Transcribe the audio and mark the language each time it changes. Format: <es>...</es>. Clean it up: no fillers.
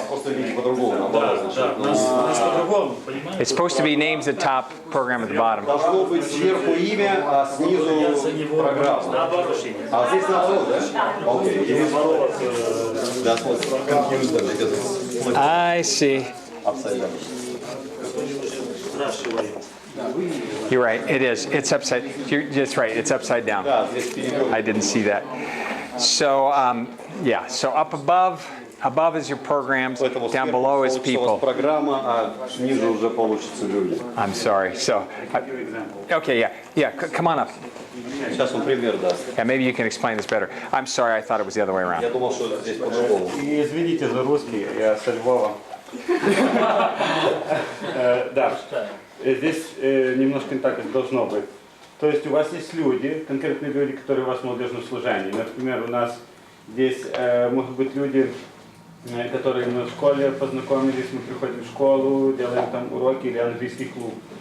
<ru>Просто видите по-другому, наоборот. Да, нас по-другому, понимаете?</ru> <en>It's supposed to be names at the top, program at the bottom.</en> <ru>Должно быть сверху имя, а снизу программа. А здесь наоборот, да? Окей.</ru> <en>That's what's confused them because I see. upside down. You're right. It is. It's upside. You're just right. It's upside down.</en> <ru>Да, здесь перевел.</ru> <en>I didn't see that. So yeah. So up above is your programs.</en> <ru>Поэтому</ru> <en>Down</en> <ru>сверху</ru> <en>below is</en> <ru>получится у вас</ru> <en>people.</en> <ru>программа, а снизу уже получится люди.</ru> <en>I'm sorry. So okay. Yeah. Come on up.</en> <ru>Сейчас он пример даст.</ru> <en>Yeah. Maybe you can explain this better. I'm sorry. I thought it was the other way around.</en> <ru>Я думал, что здесь по-другому. И извините за русский, я со Львова. Да, здесь немножко не так, как должно быть. То есть у вас есть люди, конкретные люди, которые у вас в молодежном служении. Например, у нас здесь могут быть люди, которые мы в школе познакомились, мы приходим в школу, делаем там уроки или английский клуб.</ru>